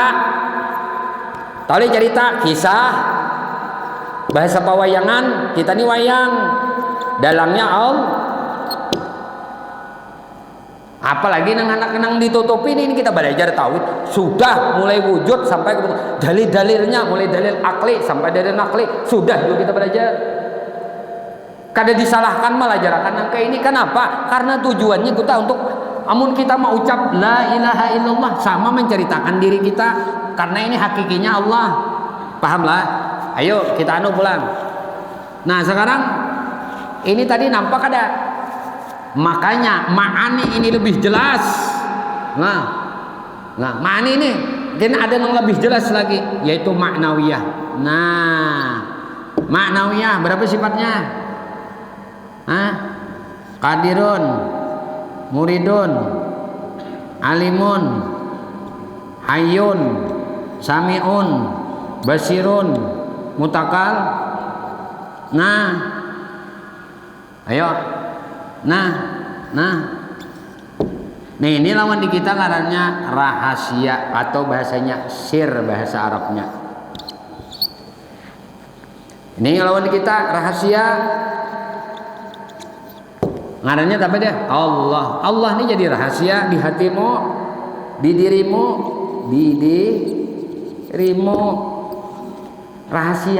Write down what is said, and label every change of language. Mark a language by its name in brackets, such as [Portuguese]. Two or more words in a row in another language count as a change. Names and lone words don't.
[Indonesian] Tahu cerita, kisah. Bahasa pawayangan, kita nih wayang. Dalamnya apalagi anak nang ditutupi ini kita belajar tauhid sudah mulai wujud sampai ke dalil-dalilnya, mulai dalil akli sampai dalil nakli sudah juga kita belajar. [Banjar] Kada disalahkan malah jarakan nang kayak ini. [Indonesian] Kenapa? Karena tujuannya kita untuk amun kita mau ucap [Arabic] la ilaha illallah [Indonesian] sama menceritakan diri kita, karena ini hakikinya Allah. Pahamlah? Ayo kita pulang. Nah sekarang ini tadi nampak ada, makanya ma'ani ini lebih jelas. Nah ma'ani ini dan ada yang lebih jelas lagi, yaitu maknawiyah. Nah maknawiyah berapa sifatnya? [Arabic] Qadirun, muridun, alimun, hayyun, sami'un, basirun, mutakal. [Banjar] Nah ayo nah nih ini lawan di kita ngarannya rahasia atau bahasanya sir, bahasa Arabnya. Ini lawan di kita rahasia ngarannya tapi deh Allah ini jadi rahasia di hatimu, di dirimu, di dirimu, rahasia.